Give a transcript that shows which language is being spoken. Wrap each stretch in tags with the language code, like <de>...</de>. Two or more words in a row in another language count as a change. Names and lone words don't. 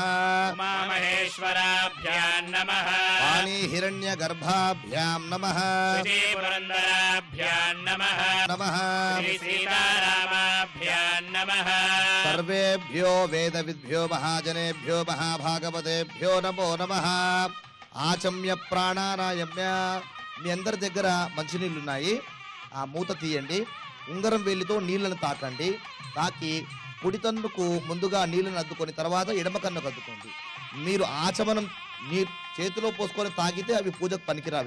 <sa>उमामहेश्वराभ्याम् नमः. वाणी हिरण्यगर्भाभ्यां नमः. श्रीपुरन्दराभ्याम् नमः. नमः. सीतारामाभ्याम् नमः. सर्वेभ्यो वेदविद्भ्यो महाजनेभ्यो महाभागवतेभ्यो नमो नमः. ఆచమ్య ప్రాణానాయమ్య.</sa> <te>మీ అందరి దగ్గర మంచినీళ్ళు ఉన్నాయి. ఆ మూత తీయండి. ఉంగరం వేలితో నీళ్లను తాకండి. తాకి కుడి తన్నుకు ముందుగా నీళ్లను అద్దుకొని తర్వాత ఎడమ కన్నుకు అద్దుకోండి. మీరు ఆచమనం నీ చేతిలో పోసుకొని తాగితే అవి పూజకు పనికిరావు.</te>